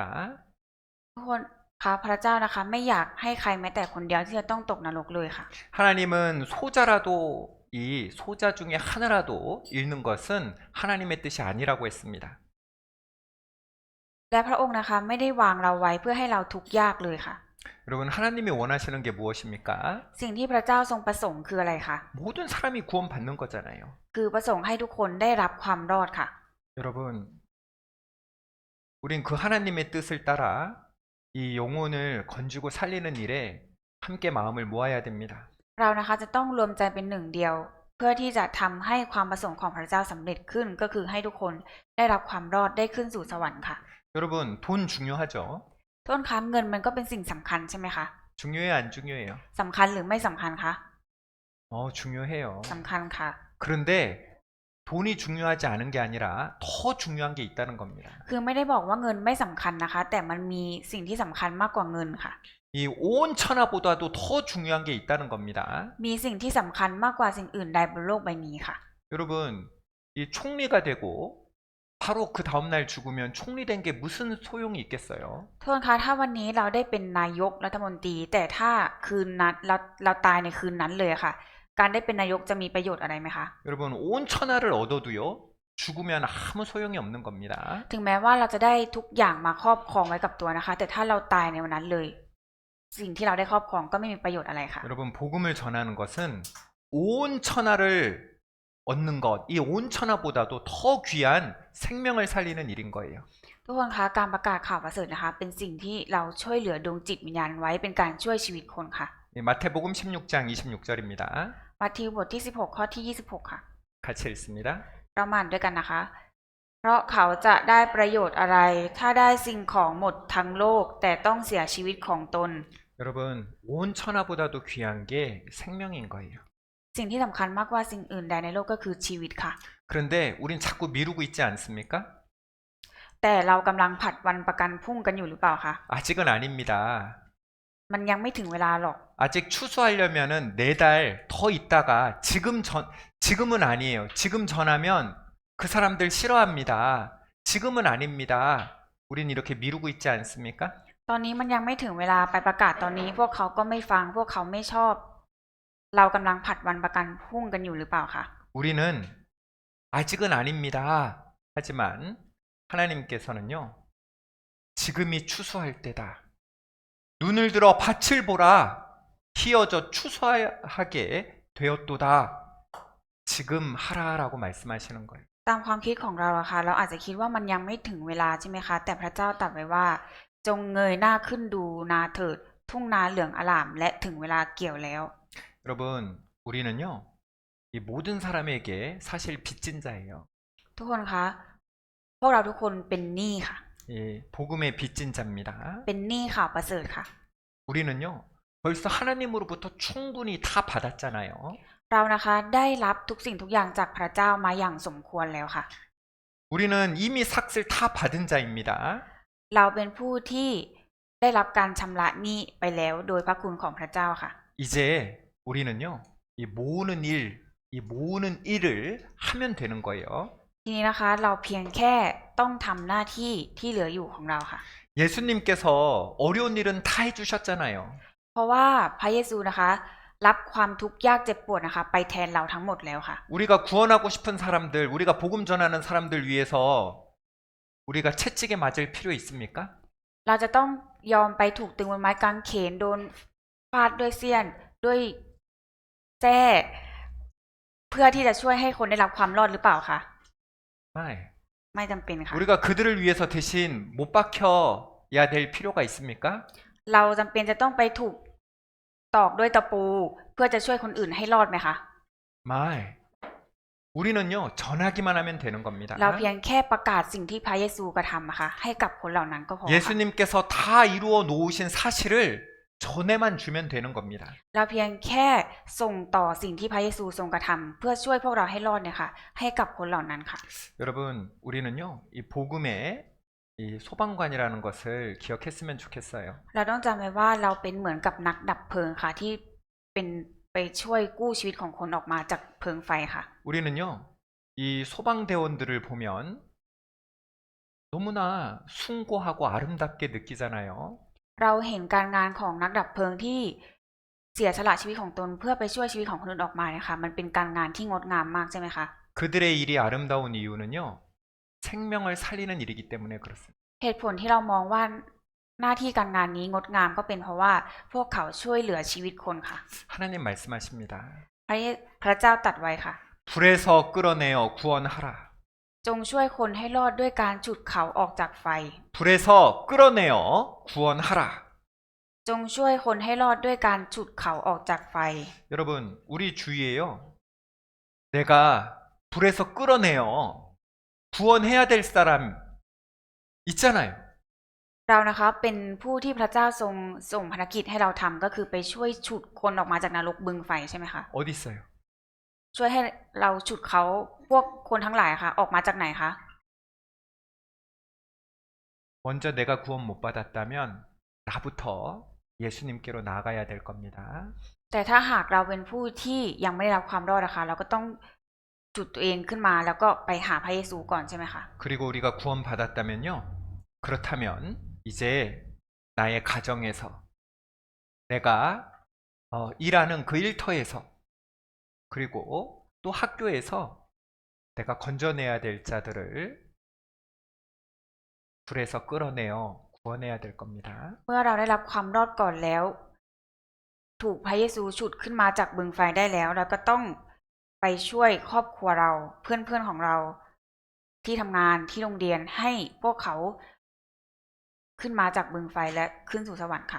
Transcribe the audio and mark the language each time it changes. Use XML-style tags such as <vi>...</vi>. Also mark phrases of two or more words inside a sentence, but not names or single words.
<th>ทุกคนคะพระเจ้านะคะไม่อยากให้ใครแม้แต่คนเดียวที่จะต้องตกนรกเลยค่ะ</th> <ko>하나님은 소자라도 이 소자 중에 하나라도 잃는 것은 하나님의 뜻이 아니라고 했습니다.</ko> <th>และพระองค์นะคะไม่ได้วางเราไว้เพื่อให้เราทุกข์ยากเลยค่ะ</th> <ko>여러분 하나님이 원하시는 게 무엇입니까?</ko> <th>สิ่งที่พระเจ้าทรงประสงค์คืออะไรคะ</th> <ko>모든 사람이 구원받는 거잖아요.</ko> <th>คือประสงค์ให้ทุกคนได้รับความรอดค่ะ</th> <ko>여러분 우린 그 하나님의 뜻을 따라 이 영혼을 건지고 살리는 일에 함께 마음을 모아야 됩니다.</ko> <th>เรานะคะจะต้องรวมใจเป็นหนึ่งเดียว เพื่อที่จะทำให้ความประสงค์ของพระเจ้าสำเร็จขึ้นก็คือให้ทุกคนได้รับความรอดได้ขึ้นสู่สวรรค์ค่ะ</th> <ko>여러분 돈 중요하죠?</ko> <th>ต้นค้าเงินมันก็เป็นสิ่งสำคัญใช่ไหมคะ</th> <ko>중요해요 안 중요해요?</ko> <th>สำคัญหรือไม่สำคัญคะ</th> <ko>중요해요.</ko> <th>สำคัญค่ะ</th> <ko>그런데 돈이 중요하지 않은 게 아니라 더 중요한 게 있다는 겁니다.</ko> <th>คือไม่ได้บอกว่าเงินไม่สำคัญนะคะ แต่มันมีสิ่งที่สำคัญมากกว่าเงินค่ะ</th> <ko>이 온 천하보다도 더 중요한 게 있다는 겁니다.</ko> <th>มีสิ่งที่สำคัญมากกว่าสิ่งอื่นใดบนโลกใบนี้ค่ะ</th> <ko>여러분 이 총리가 되고 바로 그 다음날 죽으면 총리된 게 무슨 소용이 있겠어요?</ko> <th>โทษคะถ้าวันนี้เราได้เป็นนายกรัฐมนตรี แต่ถ้าคืนนั้นเราตายในคืนนั้นเลยค่ะ การได้เป็นนายกจะมีประโยชน์อะไรไหมคะ</th> <ko>여러분 온 천하를 얻어도요 죽으면 아무 소용이 없는 겁니다.</ko> <th>ถึงแม้ว่าเราจะได้ทุกอย่างมาครอบครองไว้กับตัวนะคะ แต่ถ้าเราตายในวันนั้นเลย สิ่งที่เราได้ครอบครองก็ไม่มีประโยชน์อะไรค่ะ</th> <ko>여러분 복음을 전하는 것은 온 천하를 얻는 것, 이 온 천하보다도 더 귀한 생명을 살리는 일인 거예요.</ko> <th>ทุกคนคะการประกาศข่าวประเสริฐนะคะ เป็นสิ่งที่เราช่วยเหลือดวงจิตวิญญาณไว้เป็นการช่วยชีวิตคนค่ะ</th> <ko>마태복음 16장 26절입니다.</ko> <th>มัทธิวบทที่16ข้อที่26ค่ะ</th> <ko>같이 읽습니다.</ko> <th>เรามาอ่านด้วยกันนะคะ เพราะเขาจะได้ประโยชน์อะไร ถ้าได้สิ่งของหมดทั้งโลก แต่ต้องเสียชีวิตของตน</th> <ko>여러분 온 천하보다도 귀한 게 생명인 거예요.</ko> <th>สิ่งที่สำคัญมากกว่าสิ่งอื่นใดในโลกก็คือชีวิตค่ะ</th> <ko>그런데 우린 자꾸 미루고 있지 않습니까?</ko> <th>แต่เรากำลังผัดวันประกันพรุ่งกันอยู่หรือเปล่าคะ</th> <ko>아직은 아닙니다.</ko> <th>มันยังไม่ถึงเวลาหรอก</th> <ko>아직 추수하려면은 4달 더 있다가 지금은 아니에요. 지금 전하면 그 사람들 싫어합니다. 지금은 아닙니다. 우린 이렇게 미루고 있지 않습니까?</ko> <th>ตอนนี้มันยังไม่ถึงเวลาไปประกาศตอนนี้ พวกเขาก็ไม่ฟังพวกเขาไม่ชอบ เรากำลังผัดวันประกันพรุ่งกันอยู่หรือเปล่าคะ</th> <ko>우리는 아직은 아닙니다. 하지만 하나님께서는요. 지금이 추수할 때다. 눈을 들어 밭을 보라. 희어져 추수하게 되었도다. 지금 하라라고 말씀하시는 거예요.</ko> <th>ตามความคิดของเราอะค่ะเราอาจจะคิดว่ามันยังไม่ถึงเวลาใช่ไหมคะ แต่พระเจ้าตรัสไว้ว่า จงเงยหน้าขึ้นดูนาเถิด ทุ่งนาเหลืองอลามและถึงเวลาเกี่ยวแล้ว</th> <ko>여러분 우리는요. 이 모든 사람에게 사실 빚진 자예요.</ko> <th>ทุกคนคะ พวกเราทุกคนเป็นหนี้ค่ะ</th> <ko>이 복음의 빚진 자입니다.</ko> <th>เป็นหนี้ข่าวประเสริฐค่ะ</th> <ko>우리는요. 벌써 하나님으로부터 충분히 다 받았잖아요.</ko> <th>เรานะคะได้รับทุกสิ่งทุกอย่างจากพระเจ้ามาอย่างสมควรแล้วค่ะ</th> <ko>우리는 이미 삭을 다 받은 자입니다.</ko> <th>เราเป็นผู้ที่ได้รับการชำระหนี้ไปแล้วโดยพระคุณของพระเจ้าค่ะ</th> <ko>이제 우리는요. 이 모으는 일을 하면 되는 거예요.</ko> <th>ทีนี้นะคะเราเพียงแค่ต้องทำหน้าที่ที่เหลืออยู่ของเราค่ะ</th> <ko>예수님께서 어려운 일은 다 해주셨잖아요.</ko> <th>เพราะว่าพระเยซูนะคะรับความทุกข์ยากเจ็บปวดนะคะ ไปแทนเราทั้งหมดแล้วค่ะ</th> <ko>우리가 구원하고 싶은 사람들, 우리가 복음 전하는 사람들 위해서 우리가 채찍에 맞을 필요 있습니까?</ko> <th>เราจะต้องยอมไปถูกตึงบนไม้กางเขนโดนฟาดด้วยเสี้ยนด้วยแส้เพื่อที่จะช่วยให้คนได้รับความรอดหรือเปล่าคะ</th> <ko>네.</ko> <th>ไม่จำเป็นค่ะ</th> <ko>우리가 그들을 위해서 대신 못 박혀야 될 필요가 있습니까?</ko> <th>เราจำเป็นจะต้องไปถูกตอกด้วยตะปูเพื่อจะช่วยคนอื่นให้รอดไหมคะ</th> <ko>말. 우리는요 전하기만 하면 되는 겁니다.</ko> <th>เราเพียงแค่ประกาศสิ่งที่พระเยซูกระทำอะค่ะให้กับคนเหล่านั้นก็พอค่ะ</th> <ko>예수님께서 다 이루어 놓으신 사실을 전해만 주면 되는 겁니다.</ko> <th>เราเพียงแค่ส่งต่อสิ่งที่พระเยซูทรงกระทำเพื่อช่วยพวกเราให้รอดเนี่ยค่ะให้กับคนเหล่านั้นค่ะ</th> <ko>여러분, 우리는요 이 복음의 이 소방관이라는 것을 기억했으면 좋겠어요.</ko> <th>เราต้องจำไว้ว่าเราเป็นเหมือนกับนักดับเพลิงค่ะที่เป็นไปช่วยกู้ชีวิตของคนออกมาจากเพลิงไฟค่ะ</th> <ko>우리는요 이 소방대원들을 보면 너무나 숭고하고 아름답게 느끼잖아요.</ko> <th>เราเห็นการงานของนักดับเพลิงที่เสียสละชีวิตของตนเพื่อไปช่วยชีวิตของคนอื่นออกมานะคะมันเป็นการงานที่งดงามมากใช่ไหมคะ</th> <ko>그들의 일이 아름다운 이유는요 생명을 살리는 일이기 때문에 그렇습니다.</ko> <th>เหตุผลที่เรามองว่าหน้าที่การงานนี้งดงามก็เป็นเพราะว่าพวกเขาช่วยเหลือชีวิตคนค่ะ</th> <ko>하나님 말씀하십니다.</ko> <th>พระเจ้าตรัสไว้ค่ะ</th> <ko>불에서 끌어내어 구원하라.</ko> <th>จงช่วยคนให้รอดด้วยการฉุดเขาออกจากไฟ</th> <ko>불에서 끌어내어 구원하라.</ko> <th>จงช่วยคนให้รอดด้วยการฉุดเขาออกจากไฟ</th> <ko>여러분, 우리 주위에요. 내가 불에서 끌어내어 구원해야 될 사람 있잖아요.</ko> <th>เรานะคะเป็นผู้ที่พระเจ้าทรงส่งภารกิจให้เราทำก็คือไปช่วยฉุดคนออกมาจากนรกบึงไฟใช่ไหมคะ</th> <ko>어디 있어요?</ko> <th>ช่วยให้เราฉุดเขาพวกคนทั้งหลายค่ะออกมาจากไหนคะ</th> <ko>먼저 내가 구원 못 받았다면 나부터 예수님께로 나아가야 될 겁니다.</ko> <th>แต่ถ้าหากเราเป็นผู้ที่ยังไม่ได้รับความรอดนะคะเราก็ต้องจุดตัวเองขึ้นมาแล้วก็ไปหาพระเยซูก่อนใช่ไหมคะ</th> <ko>그리고 우리가 구원 받았다면요. 그렇다면 이제 나의 가정에서 내가 일하는 그 일터에서 그리고 또 학교에서 내가 건져내야 될 자들을 불에서 끌어내어 구원해야 될 겁니다.</ko> <th>เมื่อเราได้รับความรอดก่อนแล้ว ถูกพระเยซูฉุดขึ้นมาจากบึงไฟได้แล้วเราก็ต้องไปช่วยครอบครัวเราเพื่อนๆของเราที่ทำงานที่โรงเรียนให้พวกเขาขึ้นมาจากบึงไฟและขึ้นสู่สวรรค์ค่ะ</th>